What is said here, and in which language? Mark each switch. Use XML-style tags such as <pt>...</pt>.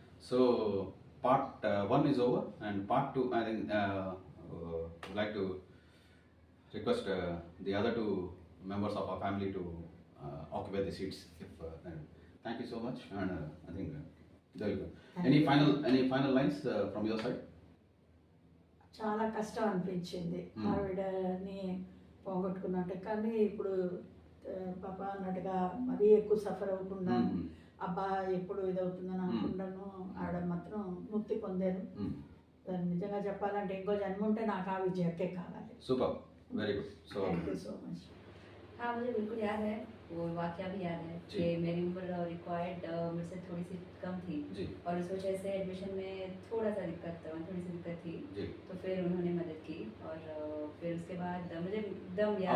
<te>So</te> <en>part 1 is over, and part 2 I think would like to request the other two members of our family to occupy the seats. Thank you so much, and I think there you go. Any final lines from your side?</en> <te>చాలా కష్టం అనిపించింది ఆవిడని పోగొట్టుకున్నట్టు. కానీ ఇప్పుడు పాప అన్నట్టుగా మరీ ఎక్కువ సఫర్ అవ్వకుండా అబ్బా ఎప్పుడు ఇదవుతుందని అనుకుంటాను. ఆవిడ మాత్రం ముక్తి పొందారు. నిజంగా చెప్పాలంటే ఇంకో జన్మ ఉంటే నాకు ఆ విజయకే కావాలి.</te> <en>Super, very good. So thank you so much.</en> <hi>हाँ मुझे बिल्कुल याद है, वो वाकया भी याद है कि मेरी उम्र रिक्वायर्ड मुझसे थोड़ी सी कम थी जी, और उस वजह से एडमिशन में थोड़ी सी दिक्कत थी जी. तो फिर उन्होंने मदद की और फिर उसके बाद मुझे एकदम याद</hi>